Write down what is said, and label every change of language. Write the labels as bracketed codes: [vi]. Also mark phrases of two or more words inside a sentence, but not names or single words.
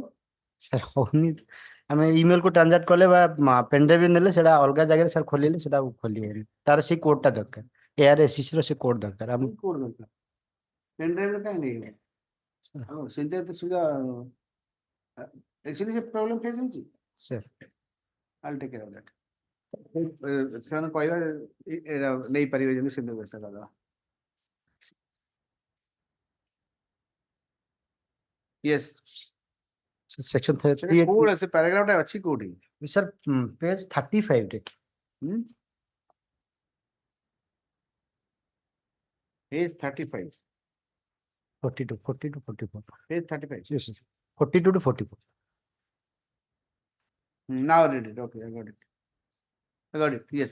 [or] ସାର୍ ହଉନି, ଆମେ ଇମେଲ କୁ ଟ୍ରାନ୍ସଲେଟ କଲେ ବା [en] pen drive [or] ନେଲେ ସେଟା ଅଲଗା ଜାଗାରେ ସାର୍ ଖୋଲିଲେ ସେଟା ଖୋଲିବନି, ତାର ସେଇ କୋଡ ଟା ଦରକାର। ଏଆର SCC ର ସେ କୋଡ ଦରକାର। ଆମେ କୋଡ ଦରକାର, [en] pen drive [or] ରେ କାହିଁ ନେଇଗଲେ? ସେମିତି ଏତେ ସୁବିଧା, actually ସେ [en] problem face [or] ହେଉଛି। ସାର୍ [en] I'll take care of that. [or] ସେମାନେ କହିବା ନେଇପାରିବେ ଯେମିତି ସେମିତି ବ୍ୟବସ୍ଥା କରିଦେବା। [en] Yes. [or] ସେକ୍ସନ କୋଉଠି ଅଛି ପ୍ୟାରାଗ୍ରାଫ ଟା ଅଛି କୋଉଠି? ସାର୍ ପେଜ 35 ରେ। [en] Page 35. 42 to 44. Page 35. Yes, sir. 42 to 44. Now I read it. Okay, I got it. I got it. Yes.